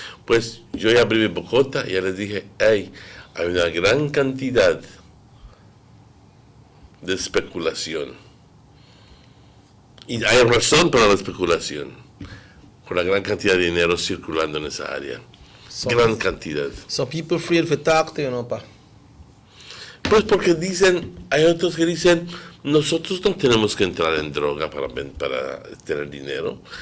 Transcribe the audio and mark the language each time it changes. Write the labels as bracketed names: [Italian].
[Spanish] Pues yo ya abrí mi bocota y ya les dije, hey, hay una gran cantidad de especulación. Y hay razón para la especulación, por la gran cantidad de dinero circulando en esa área. Gran cantidad. [English] So people afraid to talk to you, no, pa? [Spanish] Pues porque hay otros que dicen, nosotros no tenemos que entrar en droga para tener dinero.